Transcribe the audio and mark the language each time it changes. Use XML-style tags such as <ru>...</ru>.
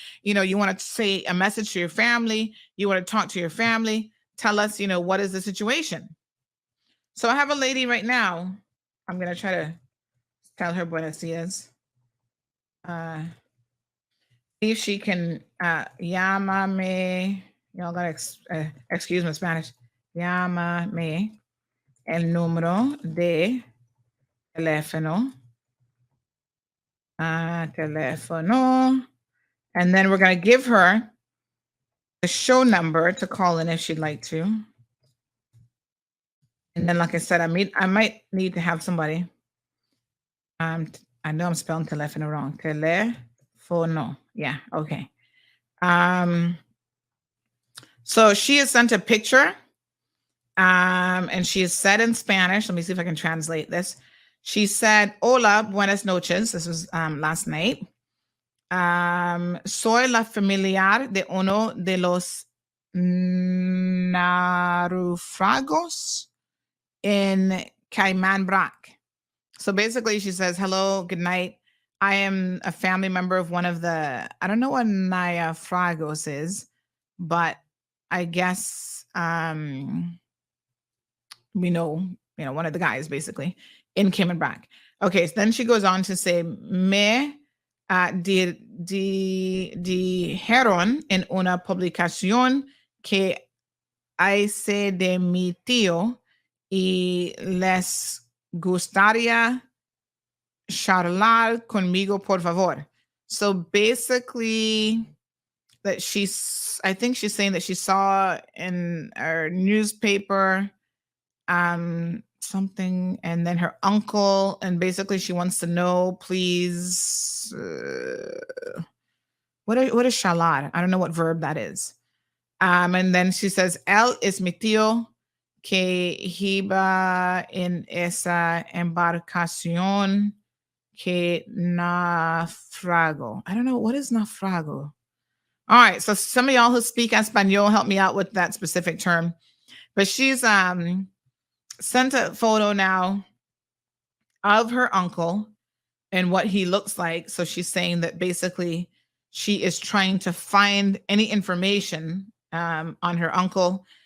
<en>You want to say a message to your family. You want to talk to your family. Tell us, what is the situation? So I have a lady right now I'm gonna try to tell her</en> <es>buenos dias.</es> <en>Uh, See if she can</en> <es>llámame.</es> <en>Y'all gotta excuse my Spanish.</en> <es>Llámame el número de teléfono. Teléfono.</es> <en>And then we're gonna give her the show number to call in if she'd like to. And then, like I said, I might need to have somebody. I know I'm spelling teléfono wrong. Teléfono. Yeah. Okay. So she has sent a picture. And she has said in Spanish, let me see if I can translate this. She said,</en> <es>Hola, buenas noches.</es> <en>This was last night.</en> <es>Soy la familiar de uno de los naufragos in Cayman Brac.</es> <en>So basically, she says, hello, good night. I am a family member of one of the, I don't know what naufragos is, but I guess we know, one of the guys basically in Cayman Brac. Okay, so then she goes on to say,</en> <es>me dijeron en una publicación que hice de mi tío y les gustaría charlar conmigo, por favor.</es> <en>So basically, that I think she's saying that she saw in her newspaper something, and then her uncle, and basically she wants to know, please, what is shalar? I don't know what verb that is. And then she says,</en> <es>él es mi tío que iba en esa embarcación que naufragó.</es> <en>I don't know, what is naufrago? All right, so some of y'all who speak Espanol, help me out with that specific term. But she's sent a photo now of her uncle and what he looks like. So she's saying that basically she is trying to find any information on her uncle.</en>